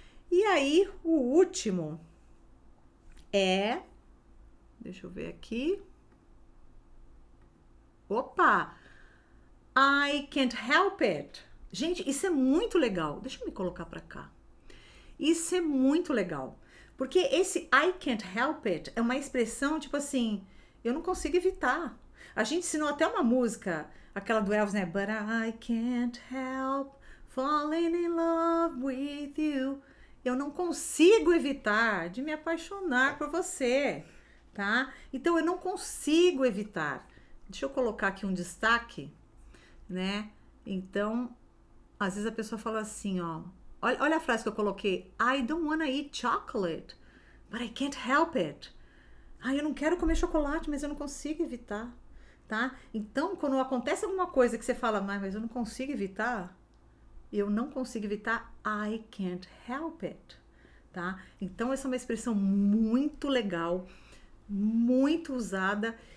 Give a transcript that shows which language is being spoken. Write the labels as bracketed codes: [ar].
[pt] E aí, o último é, deixa eu ver aqui, [en] I can't help it. [pt] Gente, isso é muito legal. Deixa eu me colocar pra cá. Isso é muito legal. Porque esse [en] I can't help it [pt] é uma expressão tipo assim, eu não consigo evitar. A gente ensinou até uma música, aquela do Elvis, né? [en] But I can't help falling in love with you. [pt] Eu não consigo evitar de me apaixonar por você, tá? Então eu não consigo evitar. Deixa eu colocar aqui um destaque, né? Então, às vezes a pessoa fala assim, ó. Olha a frase que eu coloquei. [en] I don't wanna eat chocolate, but I can't help it. [pt] Eu não quero comer chocolate, mas eu não consigo evitar, tá? Então, quando acontece alguma coisa que você fala, mas eu não consigo evitar, [en] I can't help it, [pt] tá? Então, essa é uma expressão muito legal, muito usada.